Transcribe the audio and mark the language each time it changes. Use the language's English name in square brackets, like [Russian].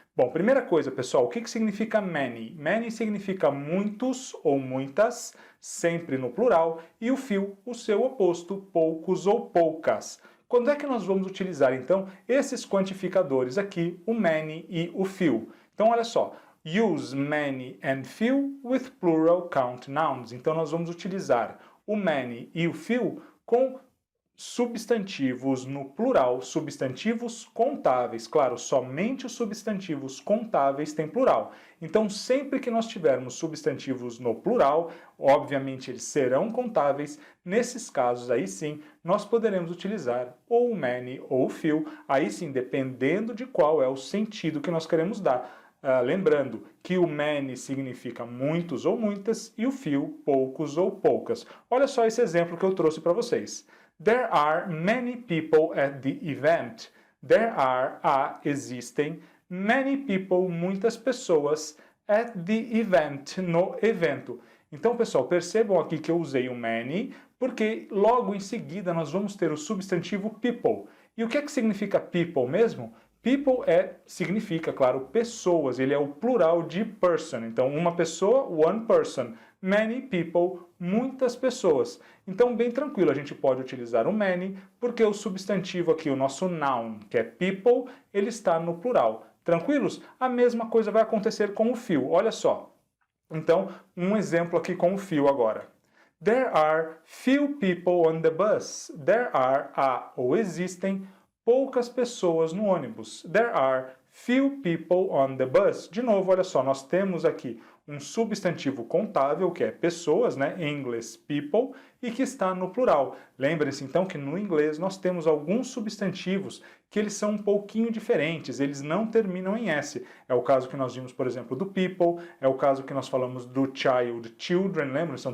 [Portuguese] Bom, primeira coisa, pessoal, o que significa many? Many significa muitos ou muitas, sempre no plural, e o few, o seu oposto, poucos ou poucas. Quando é que nós vamos utilizar, então, esses quantificadores aqui, o many e o few? [English] Então, olha só, use many and few with plural count nouns. [Portuguese] Então, nós vamos utilizar o many e o few com substantivos no plural, substantivos contáveis. Claro, somente os substantivos contáveis têm plural. Então, sempre que nós tivermos substantivos no plural, obviamente eles serão contáveis. Nesses casos, aí sim, nós poderemos utilizar ou o many ou o few, aí sim, dependendo de qual é o sentido que nós queremos dar. Lembrando que o many significa muitos ou muitas e o few, poucos ou poucas. Olha só esse exemplo que eu trouxe para vocês. [English] There are many people at the event. There are, [Portuguese] existem, [English] many people, [Portuguese] muitas pessoas, [English] at the event, [Portuguese] no evento. Então, pessoal, percebam aqui que eu usei o many, porque logo em seguida nós vamos ter o substantivo people. E o que é que significa people mesmo? People significa, claro, pessoas, ele é o plural de person. Então, uma pessoa, [English] one person. Many people, [Portuguese] muitas pessoas. Então, bem tranquilo, a gente pode utilizar o many, porque o substantivo aqui, o nosso noun, que é people, ele está no plural. Tranquilos? A mesma coisa vai acontecer com o few, olha só. Então, um exemplo aqui com o few agora. [English] There are few people on the bus. There are, [Portuguese] ou existem, poucas pessoas no ônibus. [English] There are few people on the bus. [Portuguese] De novo, olha só, nós temos aqui um substantivo contável, que é pessoas, né, em inglês people, e que está no plural. Lembre-se então que no inglês nós temos alguns substantivos que eles são um pouquinho diferentes, eles não terminam em S. É o caso que nós vimos, por exemplo, do people, é o caso que nós falamos do child, children, lembra-se?